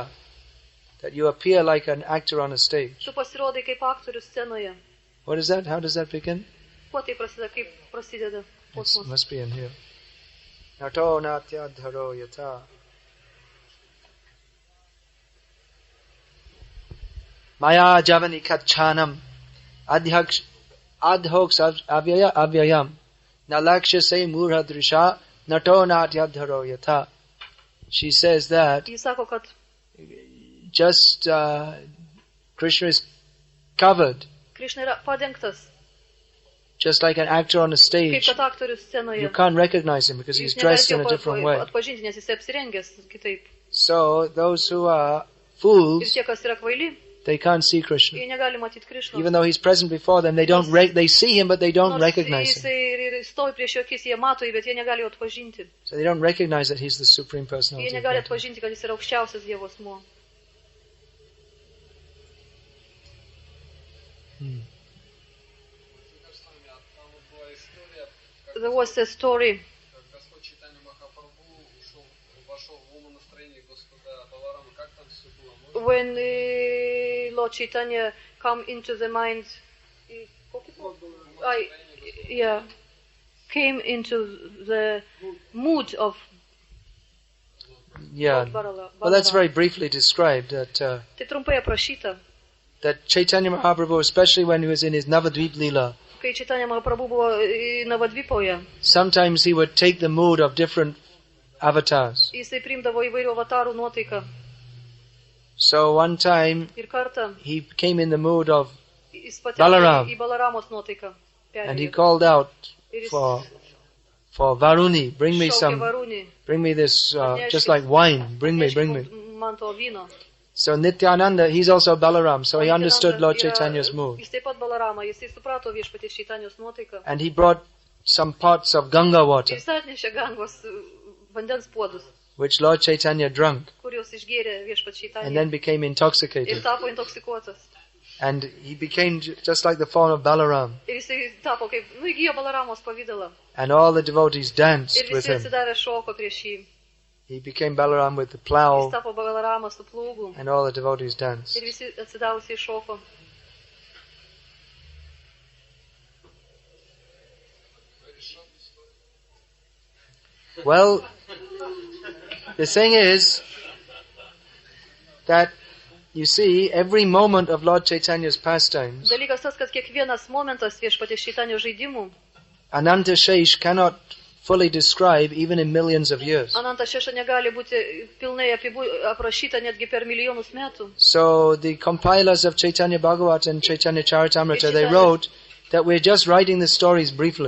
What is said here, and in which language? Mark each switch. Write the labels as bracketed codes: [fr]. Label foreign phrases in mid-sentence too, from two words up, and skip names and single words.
[en] That you appear like an actor on a stage. [lt] Tu pasirodai kaip aktorius scenoje. [en] What is that? How does that begin? [lt] Kuo tai prasideda, kaip prasideda [en] It [lt] posmas? [en] must be in here. [sa] नटो नाट्यधरो यथा. माया जवनि काछनम् अधोक्ष् अव्ययम् नलक्ष से मूढ दृशा नटो नाट्यधरो यथा. [en] She says that [lt] Jis sako, kad [en] just Krishna is covered, [lt] Krišna yra padengtas, [en] just like an actor on a [lt] kaip [en] stage. [lt] kad aktorius scenoje. [en] You can't recognize him because he's [lt] Jūs [en] dressed in [lt] negalite [en] a different way. [lt] atpažinti, nes jis apsirengęs kitaip. [en] So those who are [lt] Ir [en] fools, [lt] tie, kas yra kvaili, [en] they can't see Krishna. [lt] jie negali matyti Krišnos. [en] Even though he's present before them, they see him, but they don't [lt] Nors [en] recognize [lt] jisai [en] him. [lt] ir stovi prieš jų akis, jie mato jį, bet jie negali jo atpažinti. [en] So they don't recognize that he's the Supreme [lt] Jie [en] Personality of [lt] negali [en] Godhead. [lt] atpažinti, kad jis yra aukščiausias Dievo asmuo. [en] There was a story [ru] Господь Чайтанья Махапрабху вошел в умонастроение Господа Баларама. Как там все было? [en] when Lord Chaitanya come into the mind, came into the mood of Yeah. Balarama. Well, that's very briefly described that [lt] Tai trumpai aprašyta, [en] that Chaitanya Mahaprabhu, especially when he was in his Navadvip Leela, [lt] kai Chaitanya Mahaprabhu buvo Navadvipoje. [en] sometimes he would take the mood of different avatars. [lt] Jisai priimdavo įvairių avatarų nuotaiką. [en] So one time [lt] Ir kartą [en] he came in the mood of, jis pateko Balaram. [lt] į Balaramos nuotaiką. [en] and he [lt] Perėjo. [en] called out [lt] Ir jis [en] for Varuni, bring me [lt] šaukė Varūnį. [en] bring me this, just like wine, bring me. [lt] Man to vyno. [en] So Nityananda, he's also Balaram, so he understood Lord [lt] Yra- [en] Chaitanya's mood. [lt] Jis taip pat Balarama, jisai suprato viešpaties Čaitanijos nuotaiką. [en] And he brought some pots of Ganga water, [lt] Jis atnešė Gangos vandens puodus, [en] which Lord Chaitanya drank, [lt] kuriuos išgėrė viešpats [en] and then [lt] Čaitanija. [en] became [lt] Ir [en] intoxicated. [lt] tapo intoksikuotas. [en] And he became just like the form of Balaram. [lt] Ir jisai tapo kaip, įgijo Balaramos pavydalą. [en] And all the devotees danced [lt] Ir [en] with [lt] visi [en] him. [lt] atsidavę šoko prieš jį. [en] He became Balaram with the [lt] Jis [en] plow, [lt] tapo Balaramas su plūgu. [en] and all the devotees danced. [lt] Ir visi atsidavusiai šoko. [en] Well, the thing is that, you see, every moment of Lord Chaitanya's pastimes, [lt] Dalykas tas, kad kiekvienas momentas viešpaties Čaitanijos žaidimų, [en] Ananta Shesh cannot fully describe even in millions of years. [lt] Ananta Šeša negali būti pilnai aprašyta netgi per milijonus metų. [en] So the compilers of Chaitanya Bhagavat and Chaitanya Charitamrita, they wrote that we're just writing the stories briefly,